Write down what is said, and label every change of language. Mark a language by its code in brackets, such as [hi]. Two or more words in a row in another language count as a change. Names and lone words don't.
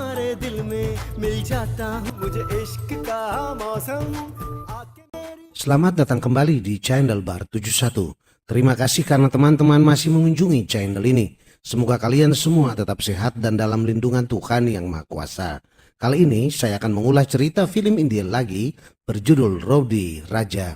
[hi] तुम्हारे दिल में मिल जाता हूँ मुझे इश्क का मौसम आके मेरी। [id] Selamat datang kembali di channel Bar 71. Terima kasih karena teman-teman masih mengunjungi channel ini. Semoga kalian semua tetap sehat dan dalam lindungan Tuhan Yang Maha Kuasa. Kali ini saya akan mengulas cerita film India lagi berjudul Rowdy Raja.